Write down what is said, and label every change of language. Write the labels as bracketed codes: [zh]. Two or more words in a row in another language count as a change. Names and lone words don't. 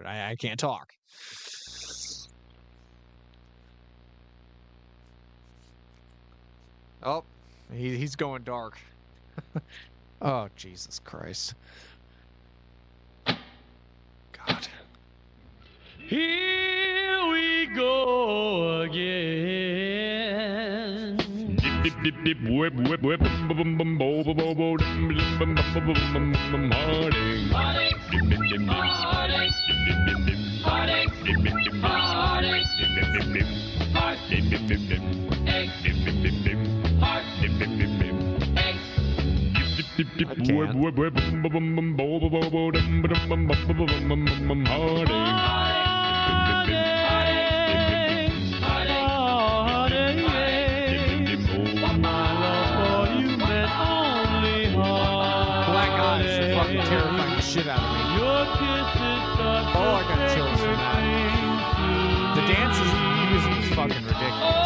[en] I can't talk. Oh, he's going dark. Oh, Jesus Christ. God. Here we go again. Dip, dip, dip, dip, whip, whip, whip, bum, bum, bum, bo, bo, bo, bo, dum, dum, bum, bum, bum, bum, bum, heartache. Dip, dip, dip, dip. Heartache. Dip, dip, dip, dip. Heartache. Dip, dip, dip, dip. Heartache. Dip, dip, dip, dip. Heart. Dip, dip, dip, dip. Egg. Dip, dip, dip, dip. Heart. Dip, dip, dip, dip. Egg. Dip, dip, dip, dip, whip, whip, whip, bum, bum, bum, bum, bo, bo, bo, bo, dum, dum, bum, bum, bum, bum, bum, bum, heartache. Terrifying the shit out of me. Oh, I got chills from that. The dances he's using is fucking ridiculous.